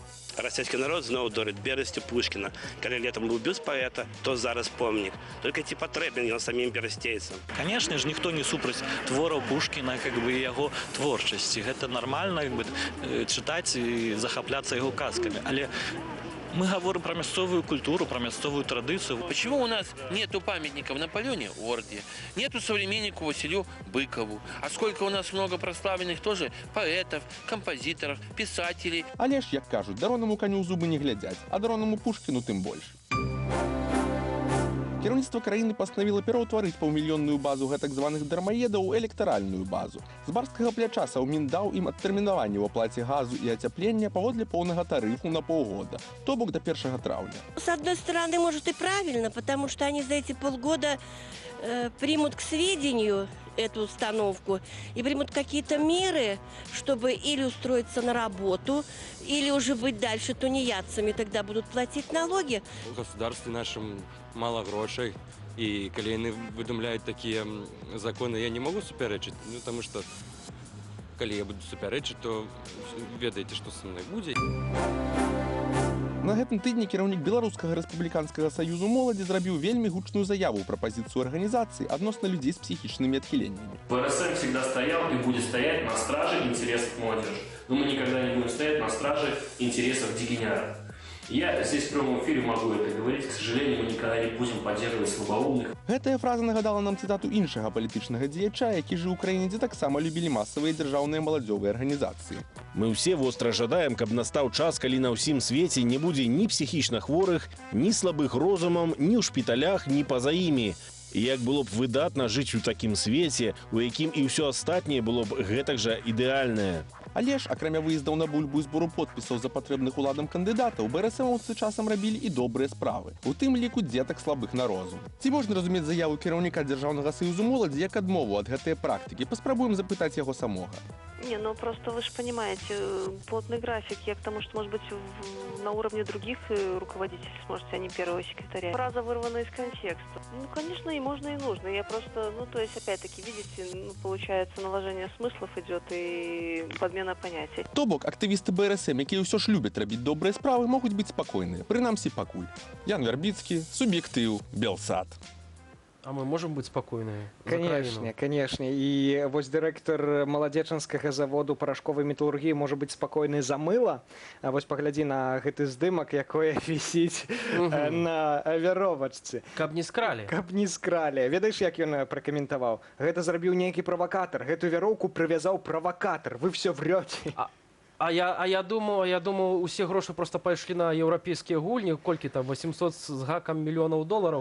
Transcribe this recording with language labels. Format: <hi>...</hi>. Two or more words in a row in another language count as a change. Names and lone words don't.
<be>Расійскі народ зноў дорыць Берасцю Пушкіна. Калі летом быў бюст паэта, то зараз помнік. Толькі ці патрэбен ён самім берасцейцам? Конечно ж, ніхто не супраць твораў Пушкіна,</be> <ru>как бы</ru> <be>яго творчасці. Гэта нармальна,</be> <ru>как бы,</ru> <be>чытаць і захапляцца яго казкамі. Але</be> <ru>мы говорим про</ru> <be>мясцовую культуру, про мясцовую традицию.</be> <ru>Почему у нас нету памятников Наполеоне Орде, нету современнику Василию Быкову? А сколько у нас много прославленных тоже поэтов, композиторов, писателей.</ru> <be>Але ж, як кажуть, даронаму каню ў зубы не глядзяць, а даронаму Пушкіну тым больш. Кіраўніцтва краіны пастанавіла пераўтварыць паўмільённую базу гэтак званых дармаедаў у электаральную базу. З барскага пляча Саўмін даў ім адтэрмінаванне ў аплаце газу і ацяплення паводле поўнага тарыфу на паўгода, то бок до 1 траўня.</be> <ru>С одной стороны, может и правильно, потому что они за эти полгода примут к сведению эту установку и примут какие-то меры, чтобы или устроиться на работу, или уже быть дальше тунеядцами, тогда будут платить налоги. В государстве нашем мало грошей, и коли они выдумляют такие законы, я не могу суперечить, ну, потому что коли я буду суперечить, то ведаете, что со мной будет.</ru> <be>На гэтым тыдні кіраўнік Беларускага рэспубліканскага саюзу моладзі зрабіў вельмі гучную заяву пра пазіцыю арганізацыі адносна людзей з психічнымі адхіленнямі.</be> <ru>БРСМ всегда стоял и будет стоять на страже интересов молодежи. Но мы никогда не будем стоять на страже интересов дегенератов. Я здесь в прямом эфире могу это говорить. К сожалению, мы никогда не будем поддерживать слабоумных.</ru> <be>Гэтая фраза нагадала нам цытату іншага палітычнага дзеяча, які жыў у краіне, дзе таксама любілі масавыя дзяржаўныя маладзёвыя арганізацыі. Мы ўсе востра жадаем, каб настаў час, калі на ўсім свеце не будзе ні псіхічна хворых, ні слабых розумам, ні ў шпіталях, ні па-за імі. І як было б выдатна жыць у такім свеце, у якім і ўсё астатняе было б гэтак жа ідэальнае. Але ж, акрамя выездаў на бульбу і збору подпісаў за патрэбных уладам кандыдатаў, БРСМаўцы часам рабілі і добрыя справы, у тым ліку дзетак слабых на розум. Ці можна разумець заяву кіраўніка Дзяржаўнага саюзу моладзі як адмову ад гэтай практыкі? Паспрабуем запытаць яго самога.</be> <ru>Не, ну просто вы же понимаете, плотный график. Я к тому, что, может быть, на уровне других руководителей сможете, а не первого секретаря. Фраза вырвана из контекста. Ну, конечно, и можно, и нужно. Я просто, ну, то есть, опять-таки, видите, ну, получается, наложение смыслов идет и подмена понятий.</ru> <be>То бок, актывісты БРСМ, якія ўсё ж любяць рабіць добрыя справы, могуць быць спакойныя. Прынамсі, пакуль. Ян Вярбіцкі, Суб'ектыў, Белсат.</be> <ru>А мы можем быть спокойны? Конечно, конечно. И вот директор Молодеченского заводу порошковой металлургии может быть спокойный за мыло. А вот погляди</ru> <be>на гэты здымок, якое висит на веровочце. Каб не скрали. Каб не скрали. Ведаешь, як ён прокомментовал? Гэта зрабіў нейкі провокатор.</be> <ru>Гэту веровку привязал провокатор. Вы все врете.</ru> <be>А я думаю, усе грошы просто пайшлі на еўрапейскія гульні, колькі там 800 з гакам мільёнаў долараў.</be>